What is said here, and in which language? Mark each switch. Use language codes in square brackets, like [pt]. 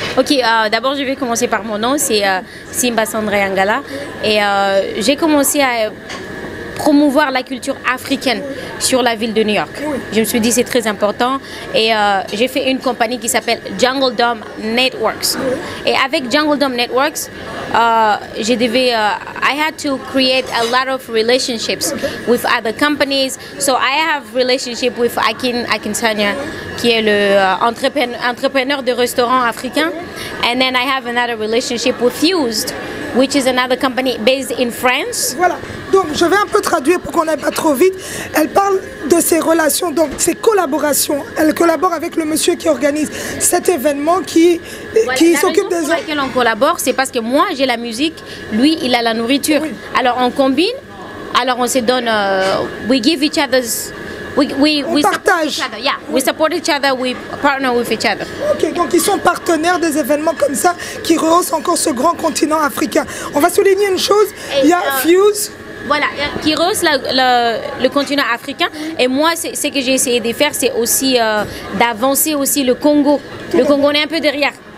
[fr] Ok, d'abord je vais commencer par mon nom, c'est Simba Sandra Angala. Et j'ai commencé à promouvoir la culture africaine sur la ville de New York. Je me suis dit c'est très important et j'ai fait une compagnie qui s'appelle Jungle Dome Networks. Et avec [en] Jungle Dome Networks, I had to create a lot of relationships with other companies. So I have relationship with [fr] Akin Sanya, qui est le entrepreneur de restaurants africains. [en] And then I have another relationship with Fused, which is another company based in France. [fr] Voilà, donc je vais un peu traduire pour qu'on n'aille pas trop vite. Elle parle de ses relations, donc ses collaborations. Elle collabore avec le monsieur qui organise cet événement, qui s'occupe des raison pour laquelle on collabore, c'est parce que moi j'ai la musique, lui il a la nourriture. Oui. Alors on combine, alors on se donne, [en] we give each other's. We [fr] partage. [en] Support each other. Yeah, we support each other, we partner with each other. [fr] Ok, donc ils sont partenaires des événements comme ça qui rehaussent encore ce grand continent africain. On va souligner une chose, il y a Fuse. Voilà, qui rehausse le continent africain. Et moi, ce que j'ai essayé de faire, c'est aussi d'avancer aussi le Congo. Le Congo, on est un peu derrière.